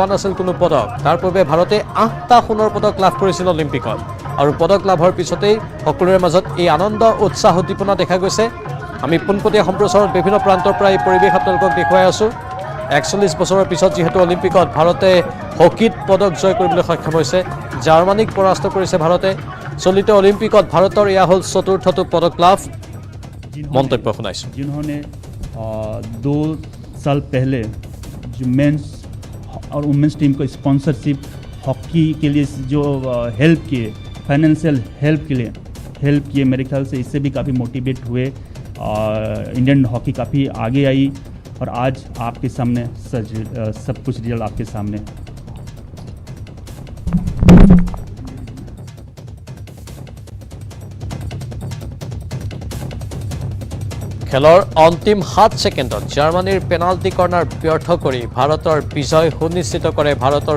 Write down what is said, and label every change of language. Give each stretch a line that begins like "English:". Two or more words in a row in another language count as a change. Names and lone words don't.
Assamese: নাছিল কোনো পদক তাৰ পূৰ্বে ভাৰতে 8টা সোণৰ পদক লাভ কৰিছিল অলিম্পিকত আৰু পদক লাভৰ পিছতেই সকলোৰে মাজত এই আনন্দ উৎসাহ উদ্দীপনা দেখা গৈছে আমি পোনপটীয়া সম্প্ৰচাৰত বিভিন্ন প্ৰান্তৰ পৰা এই পৰিৱেশ আপোনালোকক দেখুৱাই আছোঁ 41 বছৰৰ পিছত যেহেতু অলিম্পিকত ভাৰতে হকীত পদক জয় কৰিবলৈ সক্ষম হৈছে জাৰ্মানীক পৰাস্ত কৰিছে ভাৰতে চলিত অলিম্পিকত ভাৰতৰ এয়া হ'ল চতুৰ্থটো পদক লাভ মন্তব্য শুনাইছো
Hindi: जिन्होंने 2 साल पहले जो मेंस और
English: womens team
Hindi: को स्पॉन्सरशिप हॉकी के लिए जो हेल्प किए
English: financial help
Hindi: के लिए हेल्प किए मेरे ख्याल से इससे भी काफ़ी मोटिवेट हुए
English: Indian hockey
Hindi: काफ़ी आगे आई और आज आपके सामने सब कुछ रिजल्ट आपके सामने
Assamese: খেলৰ অন্তিম 7 ছেকেণ্ডত জাৰ্মানীৰ পেনাল্টি কৰ্নাৰ ব্যৰ্থ কৰি ভাৰতৰ বিজয় সুনিশ্চিত কৰে ভাৰতৰ